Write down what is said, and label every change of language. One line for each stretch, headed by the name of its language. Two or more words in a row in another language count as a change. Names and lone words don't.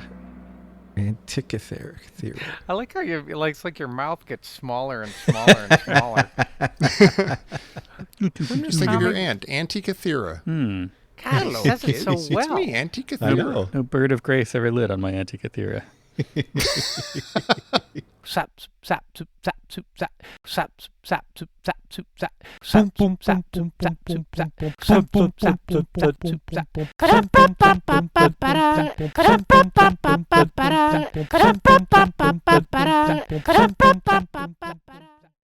English: Antikythera. I like how it's like your mouth gets smaller and smaller and smaller. Just think of your aunt, Antikythera. God, he says it so It's well. me, Antikythera. No bird of grace ever lit on my Antikythera. Sap, sap, soup, sap, soup, sap, sap, sap, soup, sap, soup, sap, sap, boom, sap, boom, sap, soup, sap, sap, boom, sap, boom, sap, soup, sap. Ka-dum-bum-bum-bum-bum-ba-da. Ka-dum-bum-bum-bum-bum-ba-da. Ka-dum-bum-bum-bum-ba-da. Ka-dum-bum-bum-bum-ba-da.